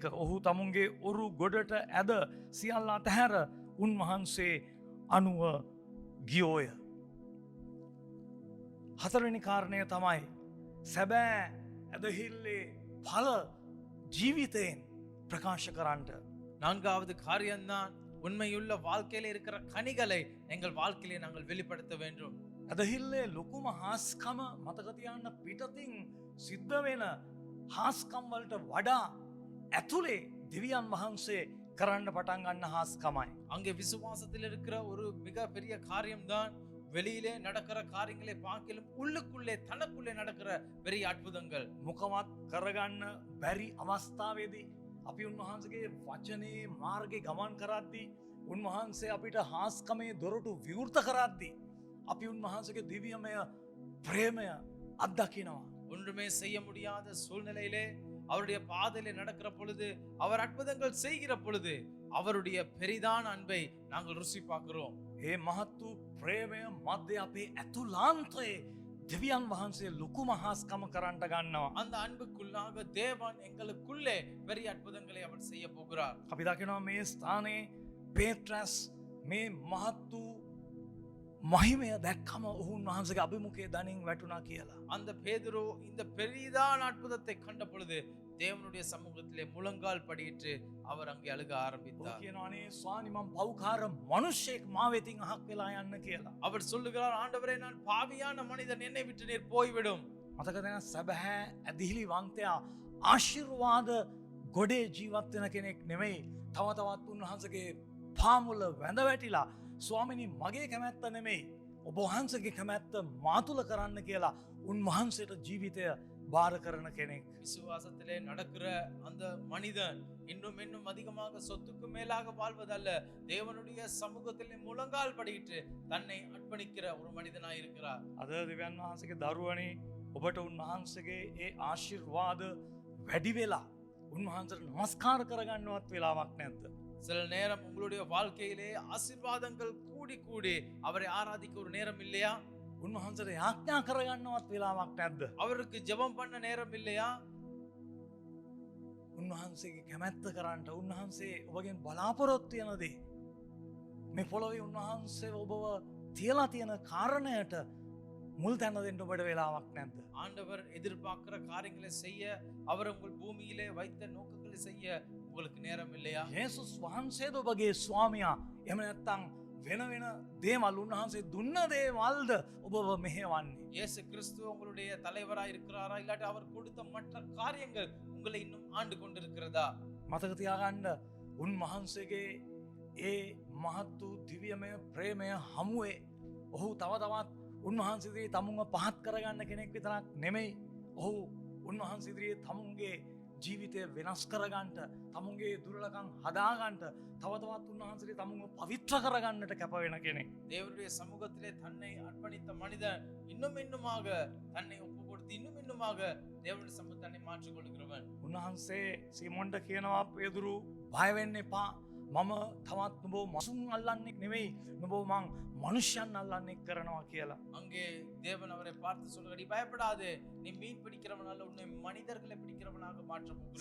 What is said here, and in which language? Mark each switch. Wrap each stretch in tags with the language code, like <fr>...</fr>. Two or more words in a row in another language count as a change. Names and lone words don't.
<si>ඔහු තමුන්ගේ ඔරු ගොඩට ඇද සියල්ලා අතහැර උන්වහන්සේ අනුව ගියෝය. හතරවෙනි කාරණය තමයි සැබෑ ඇදහිල්ලේ පල ජීවිතයෙන් ප්‍රකාශ කරන්නට.</si> <ta>நான்காவது காரியம்தான் உண்மையுள்ள வாழ்க்கையில இருக்கிற கனிகளை எங்கள் வாழ்க்கையிலே நாங்கள் வெளிப்படுத்த வேண்டும்.</ta> <si>ඇදහිල්ලේ ලොකුම හාස්කම මතකතියන්න පිටතින් සිද්ධ වෙන හාස්කම්වලට වඩා ඇතුළේ දෙවියන් වහන්සේ කරන්න පටන් ගන්න හාස්කමයි.</si> <ta>அங்கே விசுவாசத்தில் இருக்கிற ஒரு மிக பெரிய காரியம்தான் வெளியிலே நடக்கிற காரியங்களை பார்க்கலும் உள்ளுக்குள்ளே தனக்குள்ளே நடக்கிற பெரிய அற்புதங்கள்.</ta> <si>මොකවත් කරගන්න බැරි අවස්ථාවේදී අපි උන්වහන්සගේ වචනේ මාර්ගය ගමන් කරද්දී උන්වහන්සේ අපිට හාස්කමේ දොරටු විවෘත කරද්දී අපි උන්වහන්සගේ දිවියමය ප්‍රේමය අත්දකිනවා.</si> <ta>ஒன்றுமே செய்ய முடியாத சூழ்நிலையிலே அவருடைய பாதையிலே நடக்கிற பொழுது அவர் அற்புதங்கள் செய்கிற பொழுது அவருடைய பெரிதான அன்பை நாங்கள் ருசி பார்க்கிறோம்.</ta> <si>ඒ මහත්තු ප්‍රේමය මධ්‍ය අපේ ඇතුලාන්තයේ දෙවියන් වහන්සේ ලොකුම හාස්කම කරන්නට ගන්නවා.</si> <ta>அந்த அன்புக்குள்ளாக தேவன் எங்களுக்குள்ளே பெரிய அற்புதங்களை அவர் செய்ய போகிறார்.</ta> <si>අපි දකිනවා මේ ස්ථානයේ පේත්‍රස් මේ මහත්තු මහිමය දැක්කම ඔහුන් වහන්සගේ අභිමුඛයේ දනින් වැටුණා කියලා.</si> <ta>அந்த பேதுரு இந்த பெரிதான அற்புதத்தை கண்ட பொழுது தேவனுடைய சமூகத்திலே முழங்கால் படியிட்டு அவர் அங்கே அழுக ஆரம்பித்தார்.</ta> <si>කියනවානේ ස්වාමී මම පව්කාර මිනිසෙක් මා වෙතින් අහක් වෙලා යන්න කියලා.</si> <ta>அவர் சொல்லுகிறார், ஆண்டவரே நான் பாவியான மனிதன், என்னை விட்டு நீர் போய்விடும்.</ta> <si>මතක දැන සැබෑ ඇදිහිලි වන්තයා ආශිර්වාද ගොඩේ ජීවත් වෙන කෙනෙක් නෙමෙයි. තව තවත් උන්වහන්සේගේ පාමුල වැඳ වැටිලා ස්වාමිනී මගේ කැමැත්ත නෙමෙයි ඔබ වහන්සේගේ කැමැත්ත මා තුල කරන්න කියලා උන්වහන්සේට ජීවිතය බාර කරන කෙනෙක්.</si> <ta>விசுவாசத்திலே நடக்கிற அந்த மனிதன் இன்னும் இன்னும் அதிகமாக சொத்துக்கு மேலாக வாழ்வதல்ல, தேவனுடைய சமூகத்திலே முழங்கால் படியிட்டு தன்னை அர்ப்பணிக்கிற ஒரு மனிதனாய் இருக்கிறார்.</ta> <si>අද දෙවියන් වහන්සේගේ දරුවනේ ඔබට උන්වහන්සේගේ ඒ ආශිර්වාද වැඩි වෙලා උන්වහන්සේට නමස්කාර කරගන්නවත් වෙලාවක් නැද්ද?</si> <ta>சில நேரம் உங்களுடைய வாழ்க்கையிலே ஆசீர்வாதங்கள் கூடி கூடி அவரை ஆராதிக்க ஒரு நேரம் இல்லையா?</ta> <si>උන්වහන්සේට යාඥා කරගන්නවත් වෙලාවක් නැද්ද?</si> <ta>அவருக்கு ஜெபம் பண்ண நேரம் இல்லையா?</ta> <si>උන්වහන්සේගේ කැමැත්ත කරන්නට උන්වහන්සේ ඔබගෙන් බලාපොරොත්තු වෙන දේ මේ පොළොවේ උන්වහන්සේ ඔබව තියලා තියෙන කාරණයට මුල් තැන දෙන්න ඔබට වෙලාවක් නැද්ද?</si> <ta>ஆண்டவர் எதிர்பார்க்கிற காரியங்களை செய்ய, அவர் உங்கள் பூமியிலே வைத்த நோக்கங்களை செய்ய உங்களுக்கு நேரம் இல்லையா?</ta> <si>යේසුස් වහන්සේද ඔබගේ ස්වාමියා? එහෙම නැත්නම් වෙන වෙන දේවල් උන්වහන්සේ දුන්න දේවල්ද ඔබව මෙහෙවන්නේ?</si> <ta>இயேசு கிறிஸ்து உங்களுடைய தலைவராய் இருக்கிறாரா, இல்லாட்டி அவர் கொடுத்த மற்ற காரியங்கள் உங்களை இன்னும் ஆண்டு கொண்டிருக்கிறதா?</ta> <si>මතක තියාගන්න උන්වහන්සේගේ ඒ මහත් වූ දිව්‍යමය ප්‍රේමය හමුවේ ඔහු තව තවත් උන්වහන්සේ තමුන්ව පහත් කරගන්න කෙනෙක් විතරක් නෙමෙයි. ඔහු උන්වහන්සේ ඉදිරියේ තමුන්ගේ ජීවිතය වෙනස් කරගන්නට, තමුන්ගේ දුර්ලභකම් හදාගන්නට, තව තවත් උන්වහන්සේ තමුන්ව පවිත්‍ර කරගන්නට කැප වෙන කෙනෙක්.</si> <ta>தேவனுடைய சமூகத்திலே தன்னை அர்ப்பணித்த மனிதன் இன்னும் இன்னுமாக தன்னை ஒப்பு கொடுத்து இன்னும் இன்னுமாக தேவனுடைய சமூகத்தை தன்னை மாற்றிக் கொள்கிறவன்.</ta> <si>උන්වහන්සේ සීමොන්ට කියනවා පේදුරු බය වෙන්න එපා. මම තවත් නුඹව මසුන් අල්ලන්නෙක් නෙවෙයි. නුඹව මං මනුෂ්‍යයන් අල්ලන්නෙක් කරනවා කියලා.</si> <ta>அங்கே தேவன் அவரை பார்த்து சொல்கிறார், நீ பயப்படாதே, நீ மீன் பிடிக்கிறவன் அல்ல, உன்னை மனிதர்களை பிடிக்கிறவனாக மாற்ற போகிறேன்.</ta>